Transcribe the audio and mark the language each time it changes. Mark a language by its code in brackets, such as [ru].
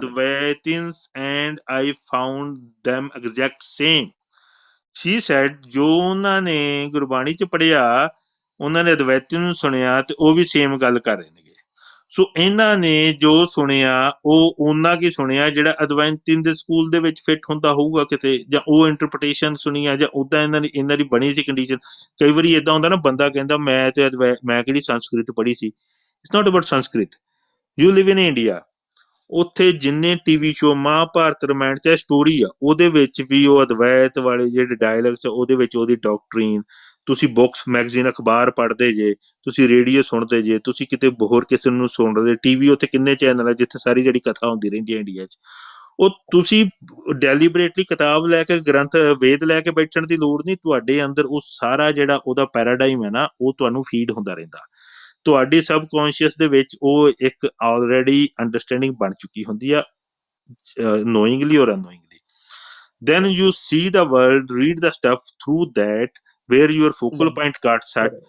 [en] Advaitins and I found them exact same. She said, [pa] ਜੋ ਉਹਨਾਂ ਨੇ ਗੁਰਬਾਣੀ ਚ ਪੜਿਆ, ਉਹਨਾਂ ਨੇ ਅਦਵੈਤੀ ਨੂੰ ਸੁਣਿਆ ਤੇ ਉਹ ਵੀ ਸੇਮ ਗੱਲ ਕਰ ਰਹੇ ਨੇਗੇ। ਸੋ ਇਹਨਾਂ ਨੇ ਜੋ ਸੁਣਿਆ ਉਹ ਉਹਨਾਂ ਕੀ ਸੁਣਿਆ ਜਿਹੜਾ ਅਦਵੈਂਤਿਨ ਦੇ ਸਕੂਲ ਦੇ ਵਿੱਚ ਫਿੱਟ ਹੁੰਦਾ ਹੋਊਗਾ ਕਿਤੇ, ਜਾਂ ਉਹ ਇੰਟਰਪ੍ਰੀਟੇਸ਼ਨ ਸੁਣੀ ਆ, ਜਾਂ ਉਦਾਂ ਇਹਨਾਂ ਦੀ ਬਣੀ ਸੀ ਕੰਡੀਸ਼ਨ। ਕਈ ਵਾਰੀ ਏਦਾਂ ਹੁੰਦਾ ਨਾ, ਬੰਦਾ ਕਹਿੰਦਾ ਮੈਂ ਤੇ ਮੈਂ ਕਿਹੜੀ ਸੰਸਕ੍ਰਿਤ ਪੜ੍ਹੀ ਸੀ। [en] It's not about Sanskrit, you live in India. [pa] ਉੱਥੇ ਜਿੰਨੇ ਟੀਵੀ ਸ਼ੋ ਮਹਾਭਾਰਤ ਰਾਮਾਇਣ ਚਾਹੇ ਸਟੋਰੀ ਆ, ਉਹਦੇ ਵਿੱਚ ਵੀ ਉਹ ਅਦਵੈਤ ਵਾਲੇ ਜਿਹੜੇ ਡਾਇਲੌਗਸ ਆ, ਉਹਦੇ ਵਿੱਚ ਉਹਦੀ ਡਾਕਟਰੀਨ। ਤੁਸੀਂ ਬੁੱਕਸ ਮੈਗਜ਼ੀਨ ਅਖਬਾਰ ਪੜ੍ਹਦੇ ਜੇ, ਤੁਸੀਂ ਰੇਡੀਓ ਸੁਣਦੇ ਜੇ, ਤੁਸੀਂ ਕਿਤੇ ਹੋਰ ਕਿਸੇ ਨੂੰ ਸੁਣਦੇ, ਟੀਵੀ ਉੱਥੇ ਕਿੰਨੇ ਚੈਨਲ ਆ ਜਿੱਥੇ ਸਾਰੀ ਜਿਹੜੀ ਕਥਾ ਹੁੰਦੀ ਰਹਿੰਦੀ ਹੈ ਇੰਡੀਆ 'ਚ। ਉਹ ਤੁਸੀਂ ਡੈਲੀਬਰੇਟਲੀ ਕਿਤਾਬ ਲੈ ਕੇ, ਗ੍ਰੰਥ ਵੇਦ ਲੈ ਕੇ ਬੈਠਣ ਦੀ ਲੋੜ ਨਹੀਂ। ਤੁਹਾਡੇ ਅੰਦਰ ਉਹ ਸਾਰਾ ਜਿਹੜਾ ਉਹਦਾ ਪੈਰਾਡਾਈਮ ਹੈ ਨਾ, ਉਹ ਤੁਹਾਨੂੰ ਫੀਡ ਹੁੰਦਾ ਰਹਿੰਦਾ। ਤੁਹਾਡੀ ਸਬਕੌਂਸ਼ੀਅਸ ਦੇ ਵਿੱਚ ਉਹ ਇੱਕ ਆਲਰੇਡੀ ਅੰਡਰਸਟੈਂਡਿੰਗ ਬਣ ਚੁੱਕੀ ਹੁੰਦੀ ਆ, [en] knowingly or unknowingly. Then you see the world, read the stuff through that, where your focal point got set.